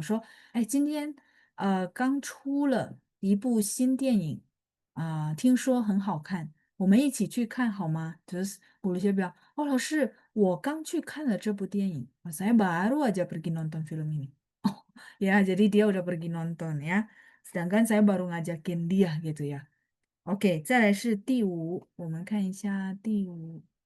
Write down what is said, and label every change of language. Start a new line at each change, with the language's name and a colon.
Chinese: 我说, 今天刚出了一部新电影，听说很好看，我们一起去看好吗？
Indonesian: Terus Bu Lucia bilang, oh
Chinese: 老师，我刚去看了这部电影，
Indonesian: saya baru aja pergi nonton film ini. Oh, ya, jadi dia udah pergi nonton ya. Sedangkan saya baru ngajakin dia gitu ya.
Chinese: OK，再来是第5，我们看一下第5。